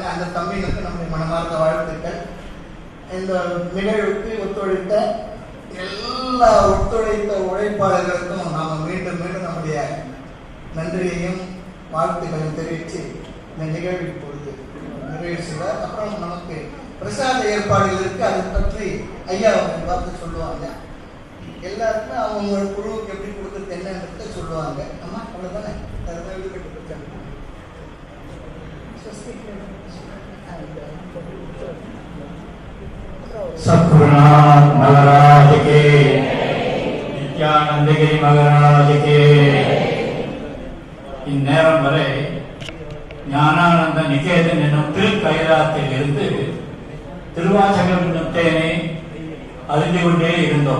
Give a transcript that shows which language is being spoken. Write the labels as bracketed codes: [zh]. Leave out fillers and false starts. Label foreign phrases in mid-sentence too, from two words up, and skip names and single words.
[ta] அந்த தம்பிகளுக்கு நம்முடைய மனமார்ந்த வாழ்த்துக்கள். இந்த நிகழ்வுக்கு ஒத்துழைத்த எல்லா உழைப்பாளர்களுக்கும் நாம் மீண்டும் மீண்டும் நம்முடைய நன்றியையும் வாழ்த்துக்களையும் தெரிவித்து இந்த நிகழ்வு இப்பொழுது நிறைவு செய்வார். அப்புறம் நமக்கு பிரசாத ஏற்பாடுகள் இருக்கு. அதை பற்றி ஐயா அவங்க பார்த்து சொல்லுவாங்க. எல்லாருக்குமே அவங்க குழுவுக்கு எப்படி கொடுக்குறது என்னன்றத சொல்லுவாங்க. ஆமா, அவ்வளவுதானே. [hi] सद्गुरुनाथ महाराज के, नित्यानन्दगिरि महाराज के. [ta] இந்நேரம் வரை ஞானானந்த நிகேதன் என்னும் திருக்கைலாத்தில் இருந்து திருவாசகம் என்னும் தேனை அறிந்து கொண்டே இருந்தோம்.